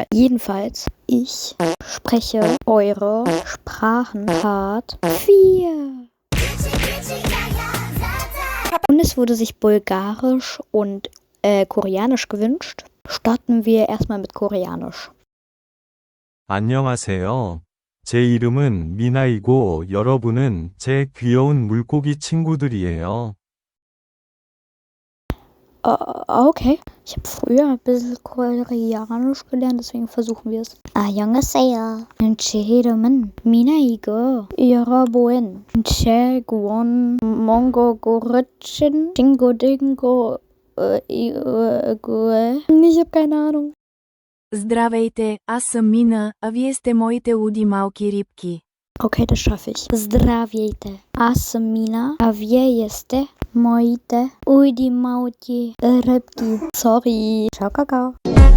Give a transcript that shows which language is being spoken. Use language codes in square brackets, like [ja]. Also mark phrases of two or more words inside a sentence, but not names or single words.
[de] Jedenfalls, ich spreche eure Sprachen Part 4. Und es wurde sich Bulgarisch und Koreanisch gewünscht. Starten wir erstmal mit Koreanisch. [ko] 안녕하세요. 제 이름은 미나이고 여러분은 제 귀여운 물고기 친구들이에요. [de] Okay. Ich habe früher ein bisschen Koreanisch gelernt, deswegen versuchen wir es. [ko] 안녕하세요. 제 이름은 미나이고 여러분 제 귀여운 몽골고르친 친구들이고 [de] ich habe keine Ahnung. [bg] Здравейте, аз съм Мина, а вие сте моите луди малки рибки. [de] Okay, das schaffe ich. [bg] Здравейте, аз съм Мина, а вие сте моите луди малки рибки. [de] Sorry. Ciao, Kakao.